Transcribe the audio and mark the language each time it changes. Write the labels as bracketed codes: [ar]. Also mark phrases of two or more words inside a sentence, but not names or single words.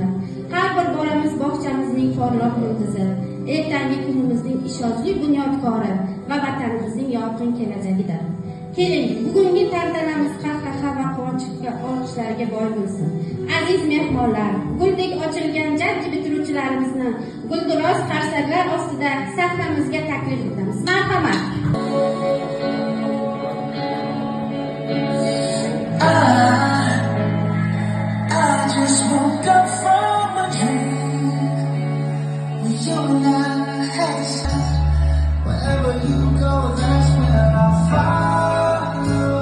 [uz] Har bir bolamiz bog'chamizning porloq yulduzi, ertangi kunimizning ishonchli bunyodkori va vatanimizning yorqin kelajagidir. Keling, bugungi tantanamiz qahqaha va quvonchga olqishlarga boy bo'lsin. Aziz mehmonlar, guldek ochilgan jajji bitiruvchilarimizni gulduros qarsaklar ostida sahramizga taklif etamiz. Marhamat. [en] I just woke up from a dream. You and I had said, wherever you go, that's where I'll follow.